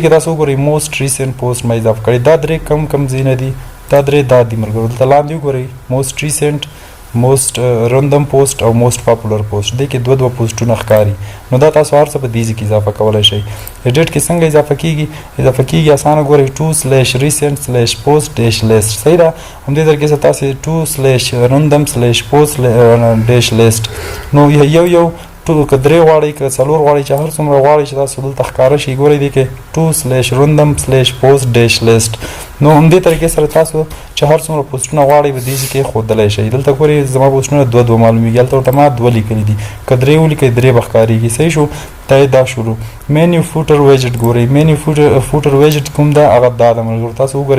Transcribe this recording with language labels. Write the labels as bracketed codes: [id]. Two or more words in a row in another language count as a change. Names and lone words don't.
[ps] کې تاسو وګورئ [en] most recent post [ps] ما اضافه کړی دا 3 کم ځایونه دي دا 3 دا دي ملګرو دلته لاندې وګورئ [en] most recent most random post [ps] او [en] most popular post [ps] دې کې 2 پوسټونه ښکاري نو دا تاسو هر څه په دې ځای کې اضافه کولی شئ ایډیټ کې څنګه اضافه کیږي اسانه ګورئ 2 [en] recent post dash list [ps] صحیح ده همدې طریقې سره تاسې 2 [en] random post dash list [ps] نو یو که 3 غواړئ که 4 غواړئ چې هر څومره غواړئ چې تاسو دلته ښکاره شي ګورئ دې کې 2 [en] random post dash list [ps] نو همدې طریقې سره تاسو چې هر څومره پوسټونه غواړئ په دې ځای کې ښودلی شئ دلته ګورئ زما پوسټونه 2 معلومیږي هلته ورته ما 2 لیکلي دي که 3 ولیکئ 3 به ښکارېږي صحیح شو دا شروع [en] menu footer widget [ps] ګورئ [en] menu footer widget [ps] کوم ده هغه دا ده ملګرو تاسو وګورئ